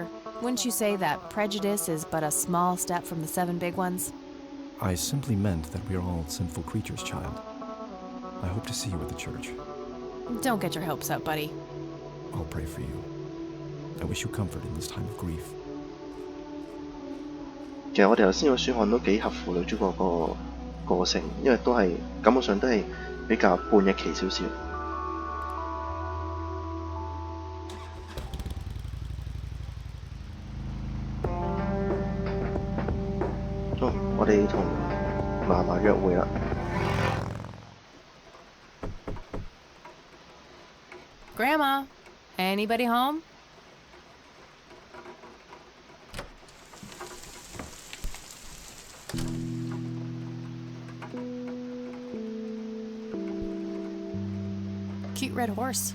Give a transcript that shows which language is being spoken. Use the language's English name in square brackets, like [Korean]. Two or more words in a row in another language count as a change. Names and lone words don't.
[English] Wouldn't you say that prejudice is but a small step from the 7 big ones? I simply meant that we are all sinful creatures, child. I hope to see you at the church. Don't get your hopes up, buddy. I'll pray for you. I wish you comfort in this time of grief. [Cantonese] 其實我哋頭先個選項都幾合乎女主角個個性，因為都係感覺上都係比較叛逆期少少。我哋同嫲嫲約會啦。 [English] Grandma, anybody home? Cute red horse.